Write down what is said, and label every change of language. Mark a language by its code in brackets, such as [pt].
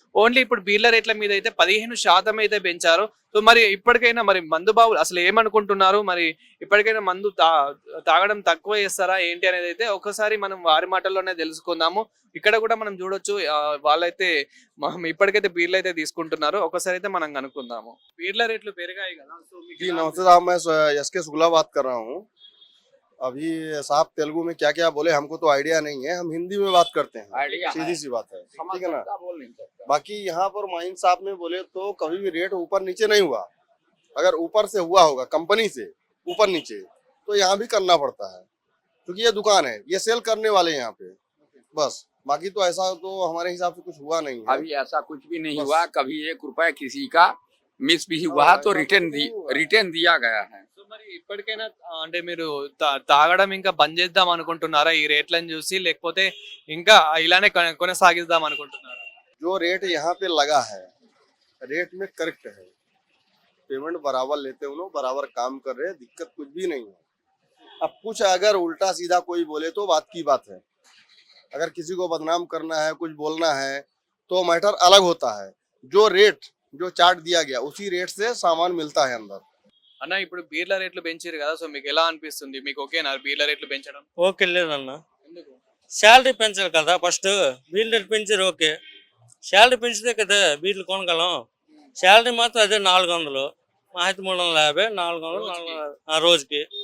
[te] Only ఇప్పుడు బీర్ల రేట్ల మీద అయితే 15% అయితే పెంచారు. సో మరి ఇప్పటికైనా మరి మందు బాబులు అసలు ఏమనుకుంటున్నారు? మరి ఇప్పటికైనా మందు తాగడం తక్కువ చేస్తారా ఏంటి అనేది అయితే ఒకసారి మనం వారి మాటల్లోనే తెలుసుకుందాము. ఇక్కడ కూడా మనం చూడొచ్చు, వాళ్ళైతే ఇప్పటికైతే బీర్లు అయితే తీసుకుంటున్నారు. ఒకసారి అయితే మనం కనుక్కుందాము. బీర్ల రేట్లు పెరిగాయి కదా. సో [hi] మీకు अभी साहब तेलुगु में क्या क्या बोले हमको तो आइडिया नहीं है, हम हिंदी में बात करते हैं, सीधी सी बात है, ठीक है ना। बाकी यहाँ पर माइन साहब में बोले तो कभी भी रेट ऊपर नीचे नहीं हुआ। अगर ऊपर से हुआ होगा कंपनी से ऊपर नीचे तो यहाँ भी करना पड़ता है, क्योंकि ये दुकान है, ये सेल करने वाले यहाँ पे बस। बाकी तो ऐसा तो हमारे हिसाब से कुछ हुआ नहीं है। अभी ऐसा कुछ भी नहीं हुआ। कभी 1 रुपया किसी का मिस भी हुआ तो रिटर्न दिया गया है। [te] మరి ఇప్పటికైనా అంటే మీరు తాగడం ఇంకా బంద్ చేద్దాం అనుకుంటున్నారా ఈ రేట్లను చూసి, లేకపోతే ఇంకా ఇలానే కొనసాగిద్దాం అనుకుంటున్నారా? [hi] जो रेट यहाँ पे लगा है रेट में करेक्ट है, पेमेंट बराबर लेते हैं, लोग बराबर काम कर रहे हैं, दिक्कत कुछ भी नहीं है। अब कुछ अगर उल्टा सीधा कोई बोले तो बात की बात है, अगर किसी को बदनाम करना है, कुछ बोलना है तो मैटर अलग होता है। जो रेट जो चार्ट दिया गया उसी रेट से सामान मिलता है अंदर। [te] అన్న ఇప్పుడు బీర్ల రేట్లు పెంచారు కదా, సో మీకు ఎలా అనిపిస్తుంది? మీకు ఓకేనా బీర్ల రేట్లు పెంచడం? ఓకే లేదన్న, ఎందుకు? శాలరీ పెంచాలి కదా ఫస్ట్. బీర్ల రేట్ పెంచారు ఓకే, శాలరీ పెంచితే కదా బీర్లు కొనగలం. శాలరీ మాత్రం అదే 400, మా అయితే 350, 400 ఆ రోజుకి.